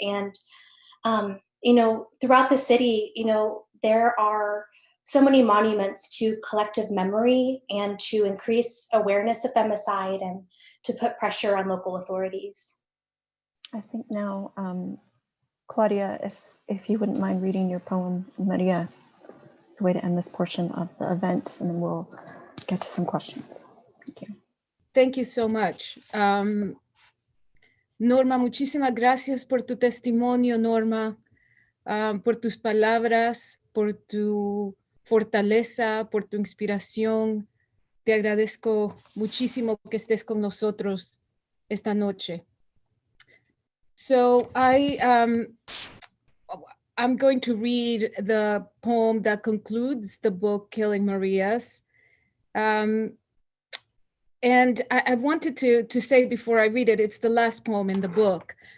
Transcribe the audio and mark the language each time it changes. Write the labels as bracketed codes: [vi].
[en] And, throughout the city, there are so many monuments to collective memory and to increase awareness of femicide and to put pressure on local authorities. I think now, Claudia, if you wouldn't mind reading your poem, Maria, it's a way to end this portion of the event, and then we'll get to some questions. Thank you. Thank you so much. [es] Norma, muchísimas gracias por tu testimonio, Norma, por tus palabras, por tu fortaleza, por tu inspiración. Te agradezco muchísimo que estés con nosotros esta noche. [en] So I'm going to read the poem that concludes the book, Killing Marias. And I wanted to say before I read it, it's the last poem in the book.